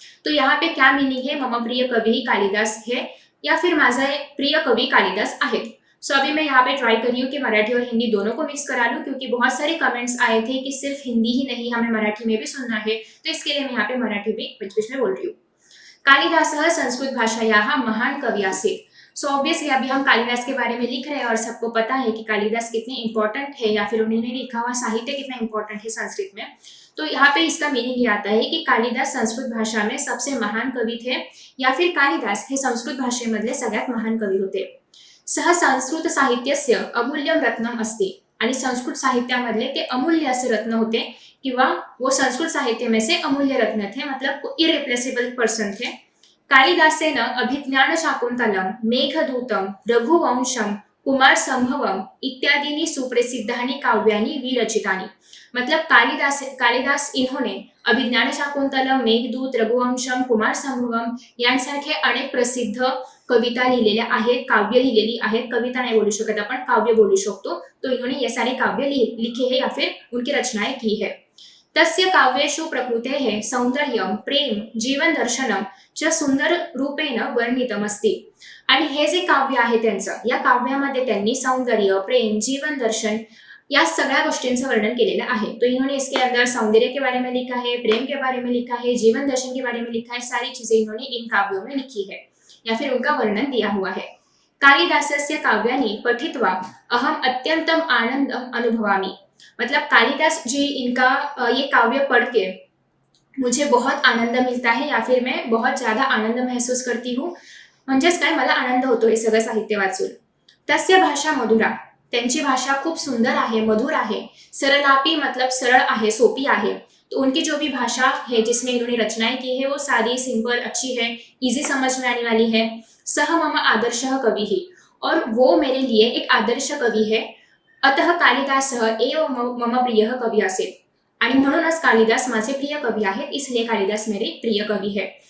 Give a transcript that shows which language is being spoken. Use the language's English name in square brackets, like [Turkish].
[Hindi] तो यहाँ पे क्या मीनिंग है, [Sanskrit] मम प्रिय कवि [Hindi] ही कालिदास है या फिर [Marathi] माझा प्रिय कवि कालिदास आहेत। [Hindi] सो अभी मैं यहाँ पे ट्राई कर रही हूँ कि मराठी और हिंदी दोनों को मिक्स करा लूँ, क्योंकि बहुत सारे कमेंट्स आए थे कि सिर्फ हिंदी ही नहीं हमें मराठी में भी सुनना है, तो इसके लिए मैं यहाँ पे मराठी भी बीच बीच में बोल रही हूँ। [Sanskrit] कालिदासः संस्कृत भाषायाः महान कवि आसीत्। [Hindi] सो ऑब्वियसली अभी हम कालिदास के बारे में लिख रहे हैं और सबको पता है कि कालिदास कितने इंपॉर्टेंट है या फिर उन्होंने लिखा हुआ साहित्य कितना इंपॉर्टेंट है संस्कृत में। तो यहाँ पे इसका मीनिंग ये आता है कि कालिदास संस्कृत भाषा में सबसे महान कवी थे या फिर [Marathi] कालिदास हे संस्कृत भाषेमधले सगळ्यात महान कवी होते। [Sanskrit] सह संस्कृत साहित्यस्य अमूल्यम रत्नम अस्ति। [Marathi] आणि संस्कृत साहित्यामधले ते अमूल्य असे रत्न होते किंवा [Hindi] वो संस्कृत साहित्य में से अमूल्य रत्न थे, मतलब इरेप्लेसेबल पर्सन थे। [Sanskrit] कालिदासेन अभिज्ञान शाकुंतलम, मेघदूतम, रघुवंशम, कुमार संभवम इत्यादीनि सुप्रसिद्धानि काव्यानि विरचितानि। [Hindi] मतलब कालिदास इन्होंने अभिज्ञान शाकुंतलम, मेघदूत, रघुवंशम, कुमार संभवम [Marathi] यांसारखे अनेक प्रसिद्ध कविता लिहिलेल्या आहेत, काव्य लिहिलेली आहेत, कविता नहीं बोलू शकत आपण, काव्य बोलू शकतो। [Hindi] तो इन्होंने ये सारे काव्य लिखे हैं या फिर उनकी रचनाएं की है। [Sanskrit] तस्य काव्येषु प्रकृतेः सौंदर्यं प्रेम जीवन दर्शनम च सुंदर रूपेण वर्णितमस्ति। [Marathi] आणि हे जे काव्य आहे त्यांचं, या काव्यामध्ये त्यांनी सौंदर्य, प्रेम, जीवन दर्शन या सगळ्या गोष्टींचं वर्णन केलेलं आहे। [Hindi] तो इन्होंने इसके अंदर सौंदर्य के बारे में लिखा है, प्रेम के बारे में लिखा है, जीवन दर्शन के बारे में लिखा है, सारी चीजें इन्होंने इन काव्यों में लिखी है या फिर उनका वर्णन दिया हुआ है। [Sanskrit] कालिदासस्य काव्यानि पठित्वा अहम अत्यंतम आनंदम अनुभवामि। [Hindi] मतलब कालिदास जी इनका ये काव्य पढ़ के मुझे बहुत आनंद मिलता है या फिर मैं बहुत ज्यादा आनंद महसूस करती हूँ। [Marathi] म्हणजेच काय, मला आनंद होतो हे सगळं साहित्य वाचून। [Sanskrit] तस्य भाषा मधुरा, [Marathi] त्यांची भाषा खूप सुंदर आहे, मधुर आहे। सरलापी मतलब सरल आहे, सोपी आहे। [Hindi] तो उनकी जो भी भाषा है जिसमें इन्होंने रचनाएं की है वो सादी, सिंपल, अच्छी है, इजी समझ में आने वाली है। [Sanskrit] सह मम आदर्शः कवि ही, [Hindi] और वो मेरे लिए एक आदर्श कवि है। [Sanskrit] अतः कालिदासः एव मम प्रियः कवि असेल, [Marathi] आणि म्हणूनच कालिदास माझे प्रिय कवि आहेत, [Hindi] इसलिए कालिदास मेरे प्रिय कवि है।